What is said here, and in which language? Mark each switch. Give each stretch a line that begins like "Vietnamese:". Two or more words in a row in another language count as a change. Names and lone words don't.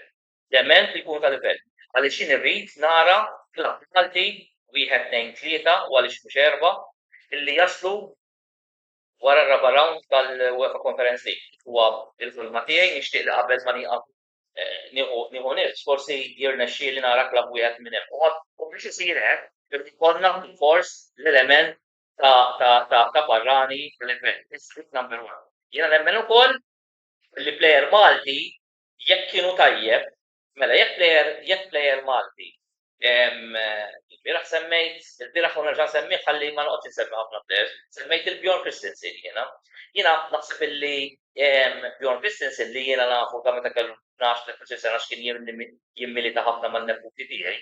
Maltese: Dement li jkun ta' livell. Għaliex jien irrid nara klabb Malti wieħed nejn tlieta u għaliex mhux erba' illi jaslu wara r-raba' round tal-UEFA Conference League. Huwa il-filma tiegħi nixtieq li qabel ma nieqaf nieħu nifs forsi jirnexxieli nara klabb wieħed minn hemm. U biex isir hekk irid ikollna fors l-element ta' barrani fil-event.
English: It's number one.
Maltese: Jiena nemmen ukoll li plejer Malti jekk kienu tajjeb, mela jekk plejer Malti il-bieraħ u nerġa' nsemmih ħalli ma noqgħodx insemmi ħafna plejers, semmejt il-Bjorn Christensen jiena. Jiena naħseb illi Bjorn Christensen li jiena nafu ta' meta kellu 12 sena x'kien jimmilita ħafna man-neputi tiegħi.